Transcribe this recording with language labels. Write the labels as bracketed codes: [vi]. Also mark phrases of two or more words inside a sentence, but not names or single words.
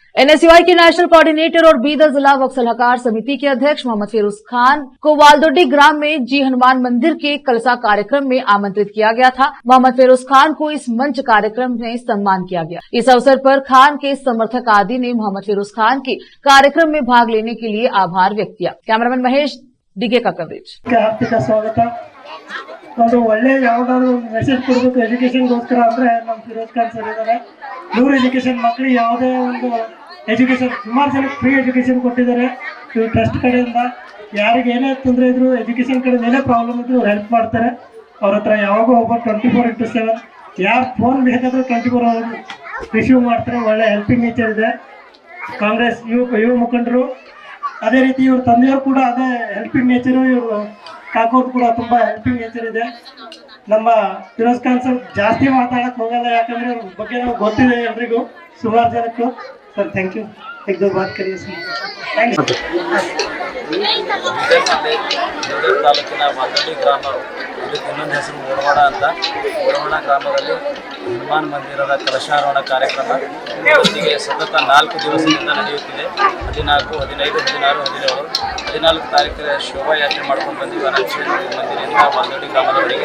[hi] एनएसयूआई के नेशनल कोऑर्डिनेटर और बीदर जिला वक्फ सलाहकार समिति के अध्यक्ष मोहम्मद फिरोज खान को वालदोडी ग्राम में जी हनुमान मंदिर के कलसा कार्यक्रम में आमंत्रित किया गया था। मोहम्मद फिरोज खान को इस मंच कार्यक्रम में सम्मान किया गया। इस अवसर पर खान के समर्थक आदि ने मोहम्मद फिरोज खान के कार्यक्रम में भाग लेने के लिए आभार व्यक्त किया। कैमरामैन महेश डिगे का कवरेज। [kn] ಒಂದು ಒಳ್ಳೆ ಯಾವುದಾದ್ರು ಒಂದು ಮೆಸೇಜ್ ಕೊಡಬೇಕು ಎಜುಕೇಶನ್ಗೋಸ್ಕರ ಅಂದರೆ ನಮ್ಮ ಫಿರೋಜ್ ಖಾನ್ ಸರ್ ಇದ್ದಾರೆ. 100 ಎಜುಕೇಶನ್ ಮಕ್ಕಳಿಗೆ ಯಾವುದೇ ಒಂದು ಎಜುಕೇಶನ್ ಸುಮಾರು ಜನಕ್ಕೆ [en] free education [kn] ಕೊಟ್ಟಿದ್ದಾರೆ. ಇವ್ರು ಟ್ರಸ್ಟ್ ಕಡೆಯಿಂದ ಯಾರಿಗೆ ಏನೇ ತೊಂದರೆ ಇದ್ರು ಎಜುಕೇಶನ್ ಕಡೆಯಿಂದ ಏನೇ ಪ್ರಾಬ್ಲಮ್ ಇದ್ರು ಅವ್ರು ಹೆಲ್ಪ್ ಮಾಡ್ತಾರೆ. ಅವ್ರ ಹತ್ರ ಯಾವಾಗೂ ಒಬ್ಬ 24/7 ಯಾರು ಫೋನ್ ಬೇಕಾದರೂ 24 ಅವರ್ ರಿಸೀವ್ ಮಾಡ್ತಾರೆ. ಒಳ್ಳೆ [en] helping nature [kn] ಇದೆ. ಕಾಂಗ್ರೆಸ್ ಯುವ ಮುಖಂಡರು ಅದೇ ರೀತಿ ಇವ್ರ ತಂದೆಯವರು ಕೂಡ ಅದೇ [en] helping nature. [kn] ಇವರು ಕಾಕೋದು ಕೂಡ ತುಂಬಾ [en] helping nature [kn] ಇದೆ. ನಮ್ಮ ಫಿರೋಜ್ ಖಾನ್ ಸರ್ ಜಾಸ್ತಿ ಮಾತಾಡಕ್ ಹೋಗಲ್ಲ, ಯಾಕಂದ್ರೆ ಅವ್ರ ಬಗ್ಗೆ ನಾವು ಗೊತ್ತಿದೆ ಎಲ್ರಿಗೂ, ಸುಮಾರು ಜನಕ್ಕೂ. [en] sir thank you. [hi] एक दो बात करिए सर. [kn] ತಾಲೂಕಿನ ವಾಲ್ದೋಡಿ ಗ್ರಾಮ, ಇದಕ್ಕೆ ಇನ್ನೊಂದು ಹೆಸರು ಓಡವಾಡ ಅಂತ. ಓಡವಾಡ ಗ್ರಾಮದಲ್ಲಿ ಹನುಮಾನ್ ಮಂದಿರದ ಕಲಶಾರೋಹಣ ಕಾರ್ಯಕ್ರಮ ಇವತ್ತಿಗೆ ಸತತ 4 ದಿವಸದಿಂದ ನಡೆಯುತ್ತಿದೆ. 14, 15, 16, 17, 14 ತಾರೀಕಿನ ಶೋಭಾಯಾತ್ರೆ ಮಾಡ್ಕೊಂಡು ಬಂದಿವಿ ಅನಂತೇಶ್ವರಿ ಮಂದಿರದಿಂದ ವಾಲ್ದೋಡಿ ಗ್ರಾಮದವರೆಗೆ.